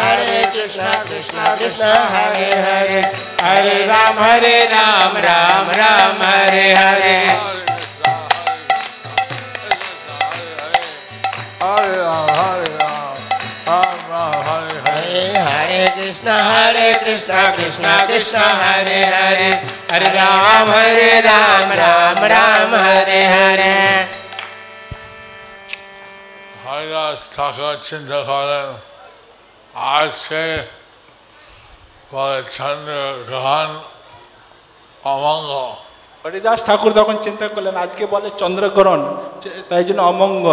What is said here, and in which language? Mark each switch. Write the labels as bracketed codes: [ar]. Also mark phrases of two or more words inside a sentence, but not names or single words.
[sa] Hare Krishna, Krishna Krishna Krishna Hare Hare Hare Ram Ram Ram Hare Hare Hare Krishna Krishna Krishna Hare Hare Hare Ram Ram Hare Hare [bn] হরিদাস ঠাকুর চিন্তা করেন আজকে বলে চন্দ্রগ্রহণ অমঙ্গল। হরিদাস ঠাকুর তখন চিন্তা করলেন আজকে বলে চন্দ্রগ্রহণ, তাই জন্য অমঙ্গল।